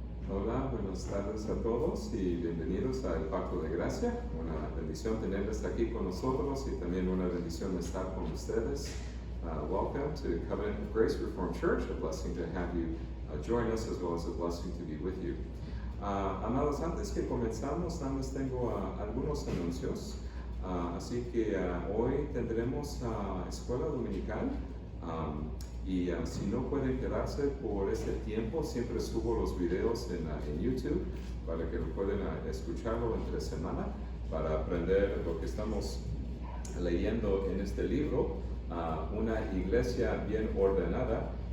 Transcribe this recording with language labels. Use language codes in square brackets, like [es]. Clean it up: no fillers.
[es] Hola, buenas tardes a todos y bienvenidos a El Pacto de Gracia. Una bendición tenerles aquí con nosotros y también una bendición estar con ustedes. [en] Welcome to Covenant of Grace Reformed Church. A blessing to have you join us, as well as a blessing to be with you. [es] Amados, antes que comenzamos, nada más tengo algunos anuncios. Así que hoy tendremos escuela dominical. Y si no pueden quedarse por este tiempo, siempre subo los videos en YouTube para que lo puedan escucharlo entre semana, para aprender lo que estamos leyendo en este libro, Una iglesia bien ordenada.